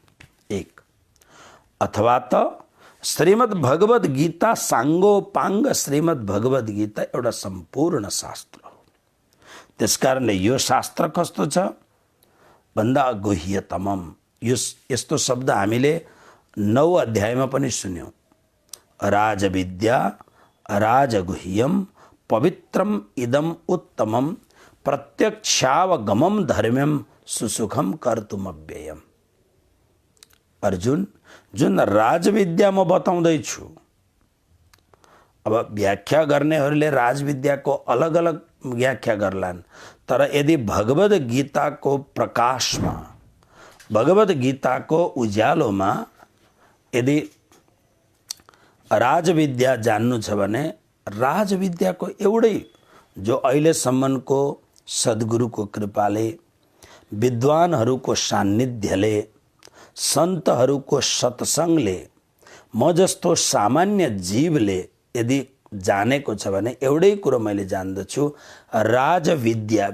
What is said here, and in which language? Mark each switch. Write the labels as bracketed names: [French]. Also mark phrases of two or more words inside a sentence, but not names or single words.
[Nepali] एक अथवा त श्रीमद् भगवद गीता साङ्गोपाङ्ग श्रीमद् भगवद गीता एउटा सम्पूर्ण शास्त्र हो। त्यसकारणले यो शास्त्र कस्तो छ भन्दा गुह्यतमम। यस्तो शब्द हामीले 9 अध्यायमा पनि सुन्यौं। [Sanskrit] राजविद्या राजगुह्यम पवित्रम इदम उत्तमम प्रत्यक्षावगमम धर्म्यम सुसुखम कर्तुमव्ययम। [Nepali] अर्जुन, जुन राजविद्या म बताउँदैछु, अब व्याख्या गर्नेहरूले राजविद्याको अलग अलग व्याख्या गर्लान्, तर यदि भगवद गीताको प्रकाशमा, भगवद गीताको उज्यालोमा यदि राजविद्या जान्नु छ भने राजविद्याको एउटै जो अहिलेसम्मको सद्गुरुको कृपाले, विद्वानहरूको सान्निध्यले, सन्तहरूको सत्सङ्गले, म जस्तो सामान्य जीवले यदि जानेको छ भने एउटै कुरो मैले जान्दछु, राजविद्या।